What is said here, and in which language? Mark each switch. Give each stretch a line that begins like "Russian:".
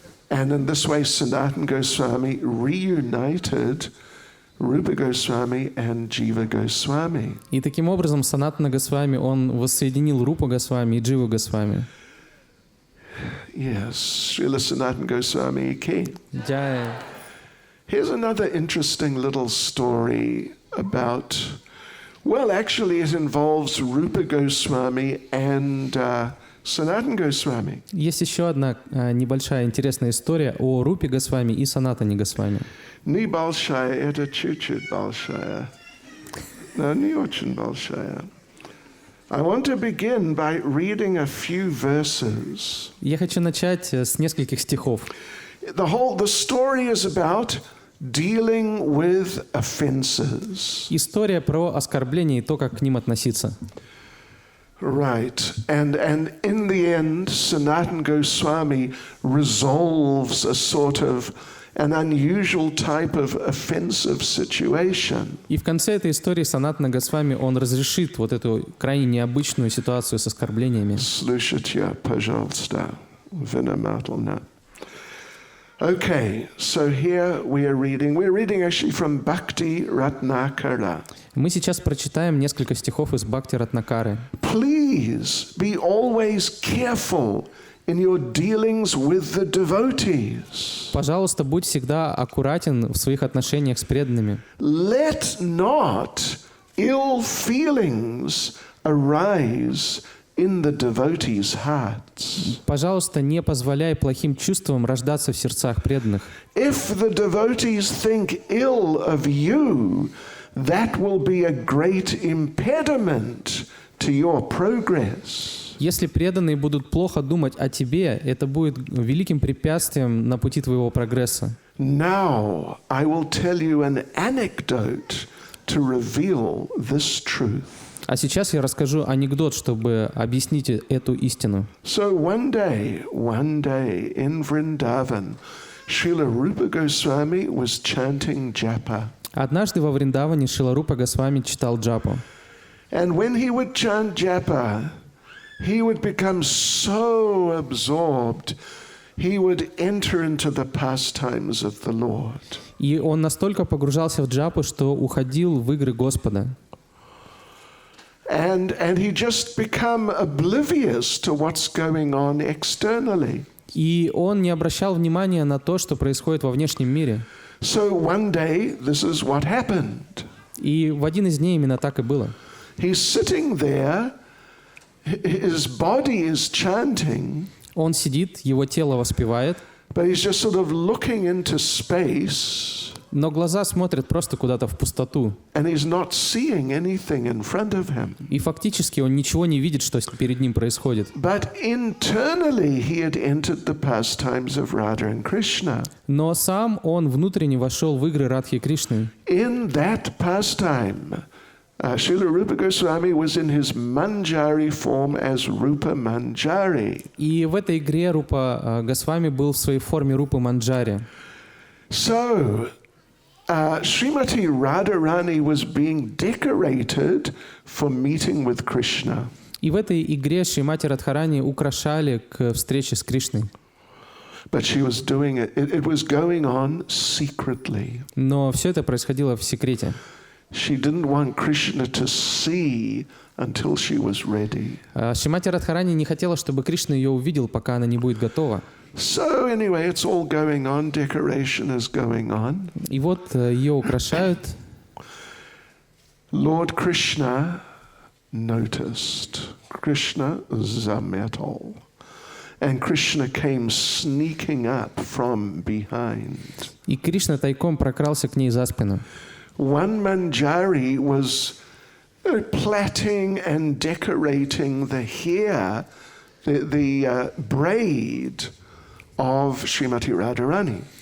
English: And in this way, Sanatana Goswami reunited Rupa Goswami and Jiva Goswami.
Russian: И таким образом Санатана Госвами, он воссоединил Рупу Госвами и Дживу Госвами.
English: Yes, Srila Sanatana Goswami Ki.
Hindi: Джай.
English: Here's another interesting little story about, well, actually it involves Rupa Goswami and Sanatana Goswami.
Russian: Есть еще одна небольшая интересная история о Рупе Госвами и Санатане Госвами. Не большая, это чуть-чуть большая. Но не очень большая.
English: I want to begin by reading a few verses.
Russian: Я хочу начать с нескольких стихов.
English: The story is about dealing with offenses.
Russian: История про оскорбления и то, как к ним относиться.
English: Right. And in the end, Sanatana Goswami resolves a sort of an unusual type of offensive situation.
Russian: И в конце этой истории Санатана Госвами, он разрешит вот эту крайне необычную ситуацию с оскорблениями. Слушайте, пожалуйста, внимательно.
English: Okay, so here we're reading actually from Bhakti-rasa.
Russian: Мы сейчас прочитаем несколько стихов из Бхакти-раса.
English: Please be always careful in your dealings with the devotees.
Russian: Пожалуйста, будь всегда аккуратен в своих отношениях с преданными.
English: Let not ill feelings arise in the devotees' hearts.
Russian: Пожалуйста, не позволяй плохим чувствам рождаться в сердцах преданных.
English: If the devotees think ill of you, that will be a great impediment to your progress.
Russian: Если преданные будут плохо думать о тебе, это будет великим препятствием на пути твоего прогресса.
English: Now I will tell you an anecdote to reveal this truth.
Russian: А сейчас я расскажу анекдот, чтобы объяснить эту истину.
English: So one day in Vrindavan, Srila Rupa Goswami was chanting japa.
Russian: Однажды во Вриндаване Шрила Рупа Госвами читал джапу.
English: And when he would chant japa, he would become so absorbed, he would enter into the pastimes of the Lord.
Russian: И он настолько погружался в джапу, что уходил в игры Господа.
English: And he just become oblivious to what's going on externally.
Russian: И он не обращал внимания на то, что происходит во внешнем мире.
English: So one day, this is what happened.
Russian: И в один из дней именно так и было.
English: He's sitting there, his body is chanting,
Russian: Он сидит, его тело воспевает,
English: but he's just sort of looking into space,
Russian: но глаза смотрят просто куда-то в пустоту.
English: and he's not seeing anything in front of him.
Russian: И фактически он ничего не видит, что перед ним происходит.
English: But internally, he had entered the pastimes of Radha and Krishna.
Russian: Но сам он внутренне вошел в игры Радхи и Кришны.
English: In that pastime, Srila Rupa Goswami was in his Manjari form as Rupa Manjari.
Russian: И в этой игре Рупа Госвами был в своей форме Рупы Манджари.
English: So, Srimati Radharani was being decorated for meeting with Krishna.
Russian: И в этой игре Шримати Радхарани украшали к встрече с Кришной.
English: But she was doing it, it was going on secretly.
Russian: Но все это происходило в секрете.
English: She didn't want Krishna to see until she was ready.
Russian: Шримати Радхарани не хотела, чтобы Кришна ее увидел, пока она не будет готова.
English: So anyway, it's all going on, decoration is going on.
Russian: И вот ее украшают.
English: Lord Krishna noticed.
Russian: Krishna zametal.
English: And Krishna came sneaking up from behind.
Russian: И Кришна тайком прокрался к ней за спину.
English: One Manjari was plaiting and decorating the hair, the braid of Srimati Radharani.